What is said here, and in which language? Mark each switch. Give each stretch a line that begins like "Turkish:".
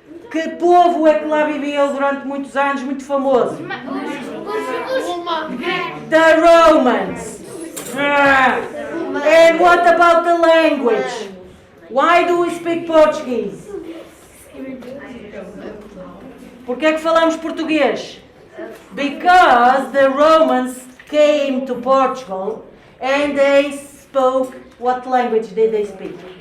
Portuguese: Que povo é que lá viveu durante muitos anos, muito famoso?
English: The Romans. And what about the language? Why do we speak Portuguese?
Portuguese: Por que é que falamos português?
English: Because the Romans came to Portugal and they spoke, what language did they speak?